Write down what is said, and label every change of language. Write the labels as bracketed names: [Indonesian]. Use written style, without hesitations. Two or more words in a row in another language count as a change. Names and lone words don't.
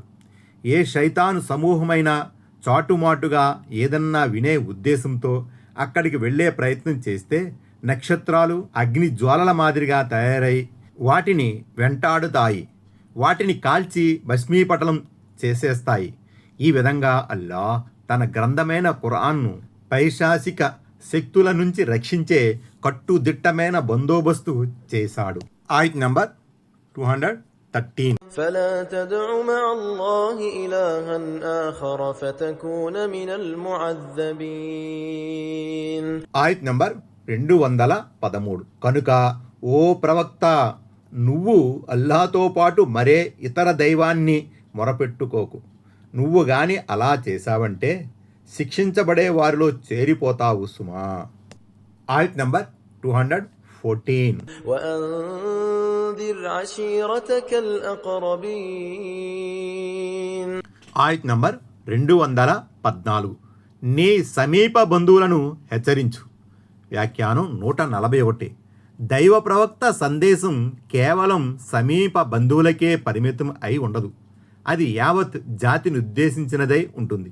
[Telugu] ఏ శైతాను సమూహమైనా చాటుమాటుగా ఏదన్నా వినే ఉద్దేశంతో అక్కడికి వెళ్లే ప్రయత్నం చేస్తే నక్షత్రాలు అగ్ని జ్వాలల మాదిరిగా తయారై వాటిని వెంటాడుతాయి, వాటిని కాల్చి భస్మీపటలం చేసేస్తాయి. ఈ విధంగా అల్లాహ్ తన గ్రంథమైన ఖురాన్ను పైశాసిక శక్తుల నుంచి రక్షించే కట్టుదిట్టమైన బందోబస్తు చేశాడు. ఆయత్ నంబర్ 213. [Arabic] فلا تدع مع الله إلها آخر فتكون من المعذبين. [Telugu] ఆయత్ నంబర్ 213. కనుక ఓ ప్రవక్త, నువ్వు అల్లాహ్తో పాటు మరే ఇతర దైవాన్ని మొరపెట్టుకోకు. నువ్వు గాని అలా చేశావంటే శిక్షించబడే వారిలో చేరిపోతావు సుమా. ఆయత్ నంబర్ 214. [Arabic] وأنذر عشيرتك الأقربين. [Telugu] ఆయత్ నంబర్ 214. నీ సమీప బంధువులను హెచ్చరించు. వ్యాఖ్యానం 141. దైవ ప్రవక్త సందేశం కేవలం సమీప బంధువులకే పరిమితం అయి ఉండదు. అది యావత్ జాతిని ఉద్దేశించినదై ఉంటుంది.